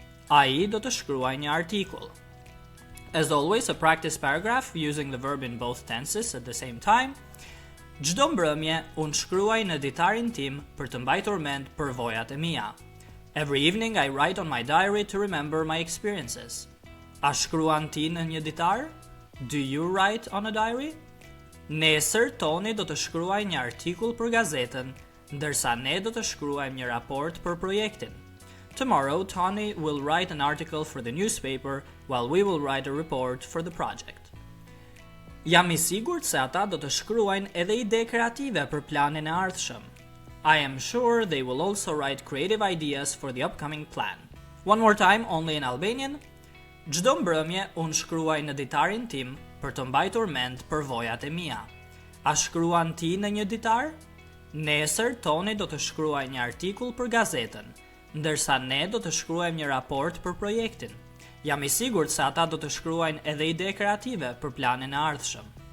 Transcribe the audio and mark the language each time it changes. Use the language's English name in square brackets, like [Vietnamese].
[Albanian] Ai do të shkruaj një artikull. [English] As always, a practice paragraph using the verb in both tenses at the same time. [Albanian] Çdo mbrëmje unë shkruaj në ditarin tim për të mbajtur mend përvojat e mia. [English] Every evening I write on my diary to remember my experiences. [Albanian] A shkruan ti në një ditar? [English] Do you write on a diary? [Albanian] Nesër Toni do të shkruaj një artikull për gazetën, ndërsa ne do të shkruajmë një raport për projektin. [English] Tomorrow, Tony will write an article for the newspaper, while we will write a report for the project. [Albanian] Jam I sigurt se ata do të shkruajnë edhe ide kreative për planin e ardhshëm. [English] I am sure they will also write creative ideas for the upcoming plan. One more time, only in Albanian. [Albanian] Çdo mbrëmje unë shkruaj në ditarin tim për të mbajtur mend përvojat e mia. A shkruan ti në një ditar? Nesër Toni do të shkruaj një artikull për gazetën, ndërsa ne do të shkruajmë një raport për projektin. Jam I sigurt se ata do të shkruajnë edhe ide kreative për planin e ardhshëm.